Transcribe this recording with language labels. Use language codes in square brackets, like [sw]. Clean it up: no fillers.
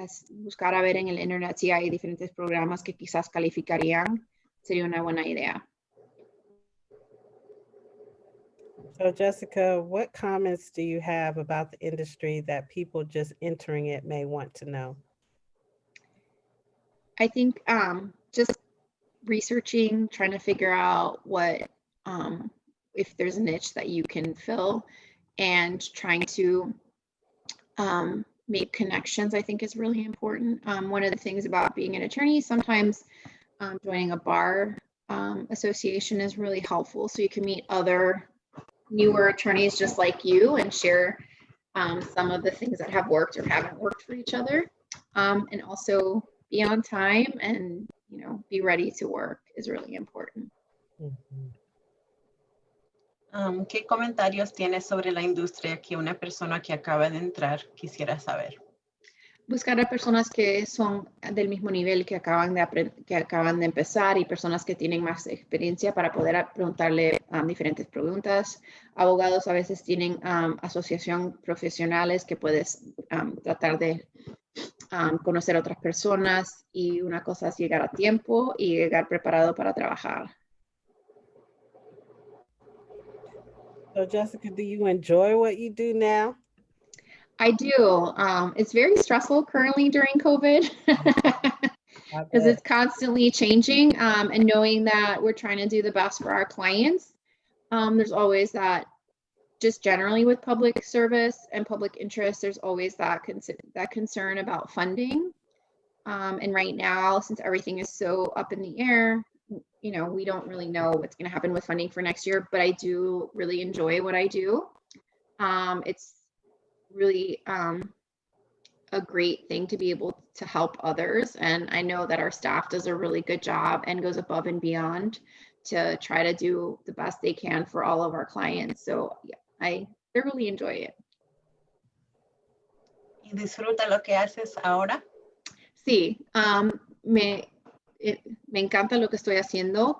[es] Buscar a ver en el internet si hay diferentes programas que quizás calificarían, sería una buena idea. [en] So Jessica, what comments do you have about the industry that people just entering it may want to know? I think just researching, trying to figure out what, if there's a niche that you can fill, and trying to make connections, I think is really important. One of the things about being an attorney, sometimes joining a bar association is really helpful. So you can meet other newer attorneys just like you and share some of the things that have worked or haven't worked for each other. And also be on time and, be ready to work is really important. [es] ¿Qué comentarios tienes sobre la industria que una persona que acaba de entrar quisiera saber? Buscar a personas que son del mismo nivel que acaban de empezar y personas que tienen más experiencia para poder preguntarle diferentes preguntas. Abogados a veces tienen asociación profesionales que puedes tratar de conocer a otras personas, y una cosa es llegar a tiempo y llegar preparado para trabajar. [en] So Jessica, do you enjoy what you do now? I do. It's very stressful currently during COVID because it's constantly changing, and knowing that we're trying to do the best for our clients. There's always that, just generally with public service and public interest, there's always that concern about funding. And right now, since everything is so up in the air, we don't really know what's going to happen with funding for next year, but I do really enjoy what I do. It's really a great thing to be able to help others. And I know that our staff does a really good job and goes above and beyond to try to do the best they can for all of our clients. So yeah, I thoroughly enjoy it. [es] ¿Y disfruta lo que haces ahora? Sí, me encanta lo que estoy haciendo.